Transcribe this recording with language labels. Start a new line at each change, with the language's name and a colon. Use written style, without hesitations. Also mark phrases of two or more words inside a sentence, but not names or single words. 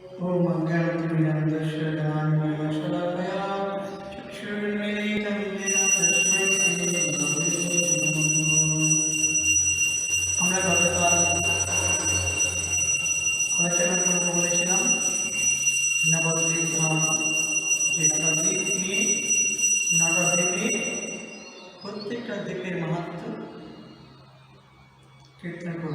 Sanskrit: ओम अज्ञानतिमिरन्दस्य ज्ञानमयशलाकया चक्षुर्मीलितं येन तस्मै श्रीगुरवे नमः।
Bangla: আমরা গতকাল আলোচনা করতে বলেছিলাম নবদ্বীপ ধাম যে দ্বীপ নিয়ে নটা দ্বীপে প্রত্যেকটা দ্বীপের মাহাত্ম্য কীর্তন করব।